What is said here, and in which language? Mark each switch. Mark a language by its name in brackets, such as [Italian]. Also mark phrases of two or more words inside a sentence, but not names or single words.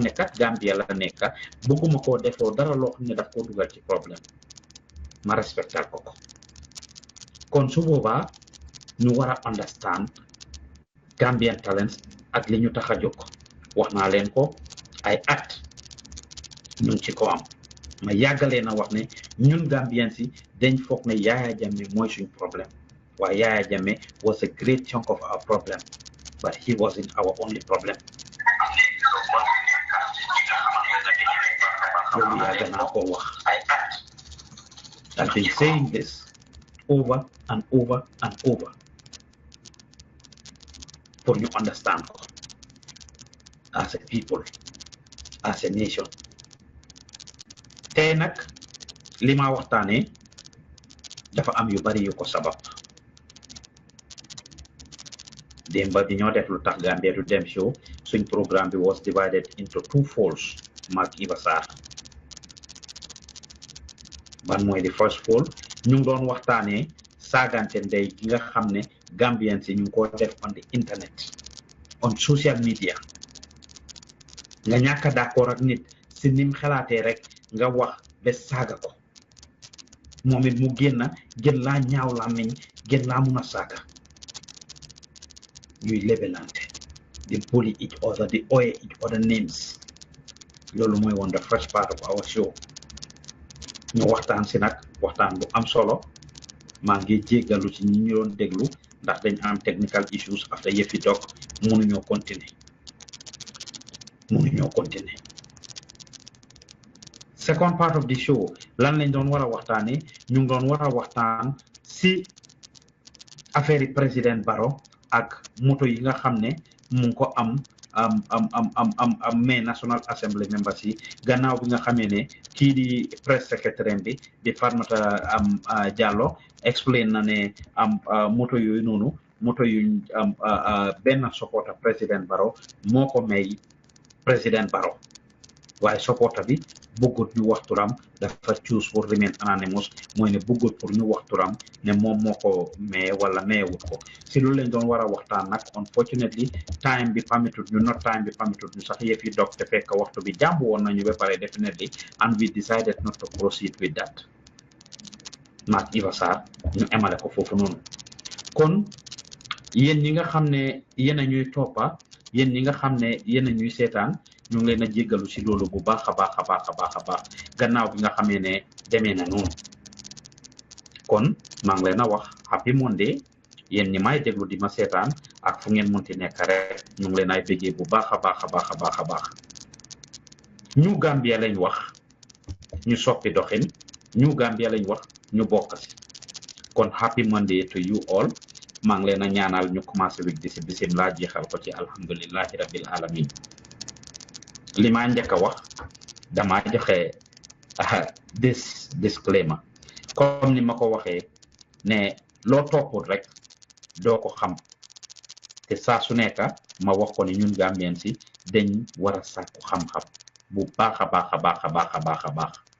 [Wolof] ne kat Gambia la nekk bëgguma koo defoo dara loo xam ne daf koo dugal ci problème ma respectal ko kon su boobaa ñu war a understand Gambian Talents ak li ñu tax a jóg wax naa leen ko ay at ñu ngi ci ko am ma yàggalee na wax ne ñun Gambian si dañ foog ne Yaya Jammeh mooy suñ problème waaye Yaya Jammeh [English] was a great chunk of our problem but he wasn't our only problem. [Wolof] loolu yàgg naa ko wax [English] I've been saying this over and over and over for you understand [Wolof] ko [English] as a people as a nation [Wolof] tey nag li ma waxtaanee dafa am yu bari yu ko sabab demba bi ñoo def lu tax Gambia du dem show suñ programme bi [English] was divided into two folds [Wolof] Mark Ibasar ban mooy di [English] first fold [Wolof] ñu ngi doon waxtaanee saagante ndey gi nga xam ne Gambian si ñu ngi ko def [English] on the internet on social media [Wolof] nga ñàkk a d'accord ak nit si nim xalaatee rek nga wax ba saaga ko moom it mu génn gën laa ñaaw làmmiñ gën laa mun a saaga ñuy lebelante di [English] bully each other [Wolof] di oye [English] each other names [Wolof] loolu mooy woon [English] the first part of our show [Wolof] ñu waxtaan si nag waxtaan bu am solo maa ngi jéggalu ci ñi ñu doon déglu ndax dañ am [English] technical issues [Wolof] after yëfi dog mënuñoo continuer [English] second part of the show [Wolof] lan lañ doon war a waxtaanee ñu ngi doon war a waxtaan si affaire yi président Barrow ak moto yi nga xam ne mu ngi ko am mais [English] National Assembly members [Wolof] yi gannaaw bi nga xamee ne kii di [English] press secretary [Wolof] bi di Farmata Jallow explain na ne moto yooyu noonu moto yu benn supporter président Barrow moo ko may président Barrow waaye supporter bi bëggut ñu wax turam dafa [English] choose for remain anonymous [Wolof] mooy ne bëggut pour ñu wax turam ne moom moo ko maye wala mayewut ko si loolu lañ doon war a waxtaan nag unfortunately time bi permitted ñu sax yëf yi dog te fekk waxtu bi jàmb woon nañu ba pare [English] definitely and we decided not to proceed with that [Wolof] Mark Ibasar ñu emale ko foofu noonu kon yéen ñi nga xam ne yéen a ñuy toppa yéen ñi nga xam ne yéen a ñuy seetaan ñu ngi leen a jéggalu si loolu bu baax a baax gannaaw bi nga xamee ne demee na noonu kon maa ngi leen a wax [English] happy Monday [Wolof] yéen ñi may déglu di ma seetaan ak fu ngeen munti nekk rek ñu ngi leen ay béggee bu baax a baax ñu Gambia lañ wax ñu soppi doxin ñu Gambia lañ wax ñu bokk si kon [English] happy Monday to you all [Wolof] maa ngi leen a ñaanal ñu commencé wik di si bismillah jeexal ko ci [Arabic] الحمد لله رب العالمين [Wolof] li ma njëkk a wax dama joxe disclaimer comme ni ma ko waxee ne loo toppul rek doo ko xam te saa su nekk ma wax ko ne ñun Gambien si dañ war a sàkku xam-xam bu baax a baax